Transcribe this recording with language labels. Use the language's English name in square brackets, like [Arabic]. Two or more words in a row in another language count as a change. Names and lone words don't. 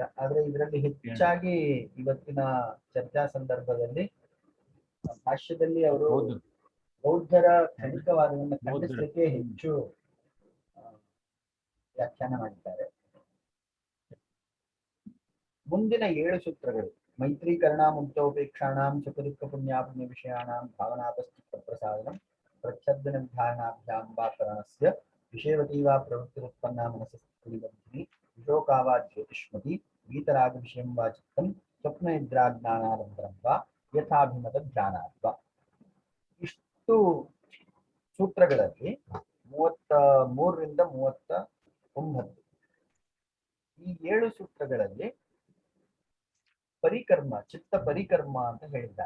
[Kannada] ಆದ್ರೆ ಇದರಲ್ಲಿ ಹೆಚ್ಚಾಗಿ ಇವತ್ತಿನ ಚರ್ಚಾ ಸಂದರ್ಭದಲ್ಲಿ ಭಾಷ್ಯದಲ್ಲಿ ಅವರು ಬೌದ್ಧರ ಕ್ಷಣಿಕವಾದವನ್ನು ಖಂಡಿಸಲಿಕ್ಕೆ ಹೆಚ್ಚು ವ್ಯಾಖ್ಯಾನ ಮಾಡಿದ್ದಾರೆ. ಮುಂದಿನ 7 ಸೂತ್ರಗಳು [Sanskrit] ಮೈತ್ರೀಕರಣ ಮುಕ್ತೋಪೇಕ್ಷಾಣಾಂ ಚತುರ್ಕ ಪುಣ್ಯಾಪುಣ್ಯ ವಿಷಯಾಣಾಂ ಭಾವನಾಪಸ್ಥಿತ ಪ್ರಸಾದನಂ ಪ್ರಚ್ಛಬ್ದನ ವಿಧಾನಾಭ್ಯಾಂ ವಾ ಕರಣಸ್ಯ ವಿಷಯವತಿ ವಾ ಪ್ರವೃತ್ತಿರುತ್ಪನ್ನ ಮನಸ್ಸಿನಿ ವಿಶೋಕಾ ವಾ ಜ್ಯೋತಿಷ್ಮತಿ ಗೀತರಾಗ ವಿಷಯಂ ವಾ ಚಿತ್ತಂ ಸ್ವಪ್ನ ನಿದ್ರಾಜ್ಞಾನಾನಂತರಂ ವಾ ಯಥಾಭಿಮತ ಧ್ಯಾನಾತ್ವ. [Kannada] ಇಷ್ಟು ಸೂತ್ರಗಳಲ್ಲಿ 33 ರಿಂದ 39 ಈ 7 ಸೂತ್ರಗಳಲ್ಲಿ ಪರಿಕರ್ಮ, ಚಿತ್ತ ಪರಿಕರ್ಮ ಅಂತ ಹೇಳಿದ್ದಾರೆ.